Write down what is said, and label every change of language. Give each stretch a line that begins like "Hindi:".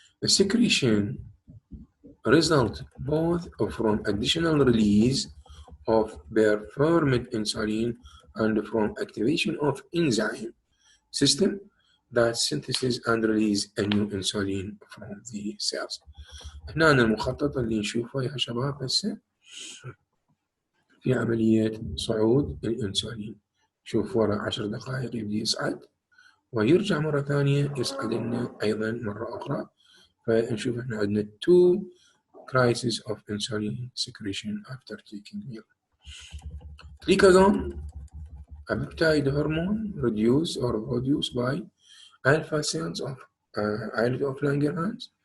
English: The secretion results both from additional release of performed insulin and from activation of enzyme system that synthesis and release a new insulin from the cells.
Arabic: هنا المخطط اللي نشوفه يا شباب هسه في عملية صعود الإنسولين. شوف ورا 10 دقائق يبدي يصعد ويرجع مرة ثانية يصعد لنا أيضا مرة أخرى. فنشوف احنا عندنا
English: 2 crises of insulin secretion after taking meal. Glucagon, a peptide hormone produced by alpha cells of islet of Langerhans.